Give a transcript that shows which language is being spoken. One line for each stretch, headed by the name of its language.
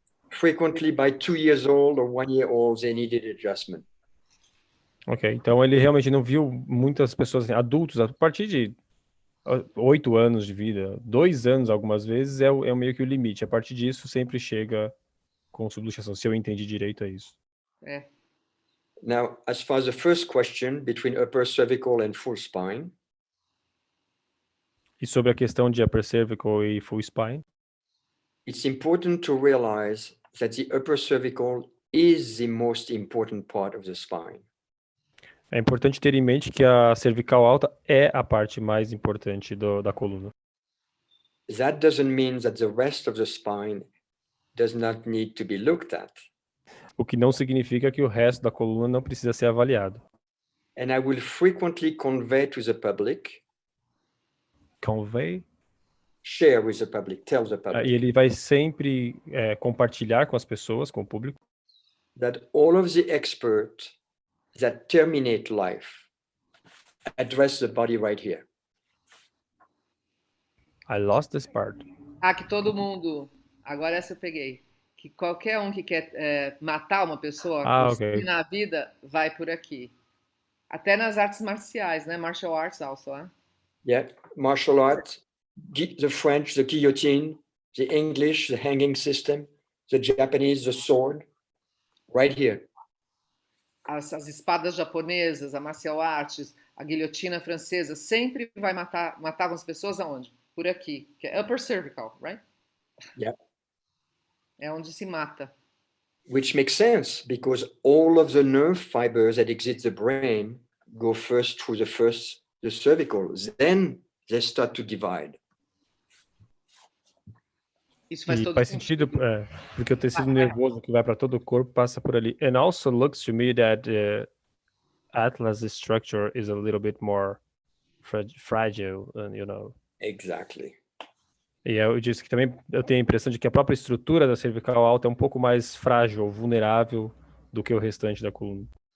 English: Frequently by 2 years old or 1 year old, they needed adjustment.
Portuguese: Ok, então ele realmente não viu muitas pessoas, assim, adultos, a partir de 8 anos de vida, 2 anos algumas vezes é meio que o limite. A partir disso sempre chega com subluxação, se eu entendi direito é isso.
English: Now, as far as the first question between upper cervical and full spine.
Portuguese: E sobre a questão de upper cervical e full spine.
English: It's important to realize that the upper cervical is the most important part of the spine.
Portuguese: É importante ter em mente que a cervical alta é a parte mais importante da coluna.
English: That doesn't mean that the rest of the spine does not need to be looked at.
Portuguese: O que não significa que o resto da coluna não precisa ser avaliado.
English: And I will frequently convey to the public. Convey? Share with the public, tell the public.
Portuguese: E ele vai sempre compartilhar com as pessoas, com o público.
English: That all of the experts that terminate life address the body right here. I lost this part.
Portuguese: Que todo mundo
English: Agora essa eu peguei.
Portuguese: Que qualquer um que quer matar uma pessoa, Ah, ou ok. na vida, vai por aqui. Até nas artes marciais, né?
English: Martial arts also,
Portuguese: né?
English: Yeah, martial art, the French, the guillotine, the English, the hanging system, the Japanese, the sword, right here.
Portuguese: As espadas japonesas, a martial arts, a guilhotina francesa, sempre vai matavam as pessoas aonde? Por aqui, que é upper cervical,
English: right? Yeah.
Portuguese: É onde se mata.
English: Which makes sense because all of the nerve fibers that exit the brain go first through the cervical, then they start to divide.
Portuguese: Isso faz E todo faz sentido. sentido, porque o tecido nervoso que vai para todo o corpo passa por ali.
English: And also looks to me that Atlas structure is a little bit more fragile, you know. Exactly.
Portuguese: E eu disse que também eu tenho a impressão de que a própria estrutura da cervical alta é um pouco mais frágil, vulnerável do que o restante da coluna.